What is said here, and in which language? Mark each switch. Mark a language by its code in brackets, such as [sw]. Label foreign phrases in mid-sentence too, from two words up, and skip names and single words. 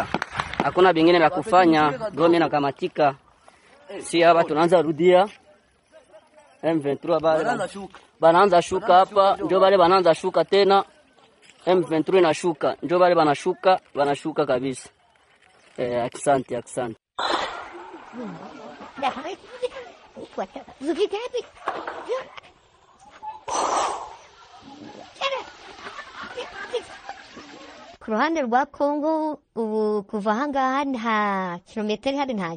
[sw] Hakuna bingine la kufanya, Goma inakamatika. Si hapa tunaanza rudia. M23 banaanza shuka hapa, ndio wale banaanza shuka tena. M23 inashuka, ndio wale banashuka kabisa. Asante. [rw] Ku ruhande rwa Kongo ubu kuva ahangaha nta kilometero hari ntayo.